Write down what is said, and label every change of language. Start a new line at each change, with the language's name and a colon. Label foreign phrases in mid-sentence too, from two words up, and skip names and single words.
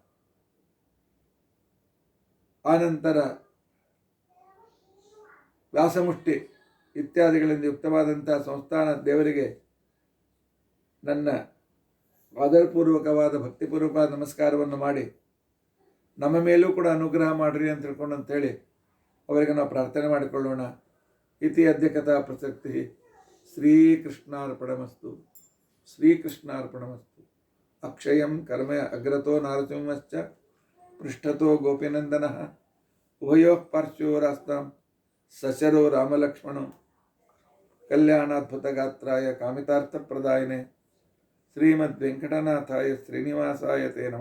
Kannada: ಆನಂತರ ವ್ಯಾಸಮುಷ್ಟಿ ಇತ್ಯಾದಿಗಳಿಂದ ಯುಕ್ತವಾದಂಥ ಸಂಸ್ಥಾನ ದೇವರಿಗೆ ನನ್ನ ಆದರಪೂರ್ವಕವಾದ ಭಕ್ತಿಪೂರ್ವಕವಾದ ನಮಸ್ಕಾರವನ್ನು ಮಾಡಿ, ನಮ್ಮ ಮೇಲೂ ಕೂಡ ಅನುಗ್ರಹ ಮಾಡಿರಿ ಅಂತ ತಿಳ್ಕೊಂಡಂತೇಳಿ ಅವರಿಗೆ ನಾವು ಪ್ರಾರ್ಥನೆ ಮಾಡಿಕೊಳ್ಳೋಣ.
Sanskrit: ಇತಿ ಅದ್ಯ ಕಥಾ ಪ್ರಸಕ್ತಿ. ಶ್ರೀಕೃಷ್ಣಾರ್ಪಣಮಸ್ತು. ಶ್ರೀಕೃಷ್ಣಾರ್ಪಣಮಸ್ತು. ಅಕ್ಷಯಂ ಕರ್ಮ ಅಗ್ರತೋ ನಾರಸಿಂಹಶ್ಚ ಪೃಷ್ಠತೋ ಗೋಪಿನಂದನಃ ಉಭಯೋಃ ಪಾರ್ಶ್ವಯೋರಾಸ್ತಾಂ ಸಶರೋ ರಾಮಲಕ್ಷ್ಮಣೋ ಕಲ್ಯಾಣಾದ್ಭುತಗಾತ್ರಾಯ ಕಾಮಿತಾರ್ಥಪ್ರದಾಯಿನೇ ಶ್ರೀಮದ್ವೆಂಕಟನಾಥಾಯ ಶ್ರೀನಿವಾಸಾಯ ತೇ ನಮಃ.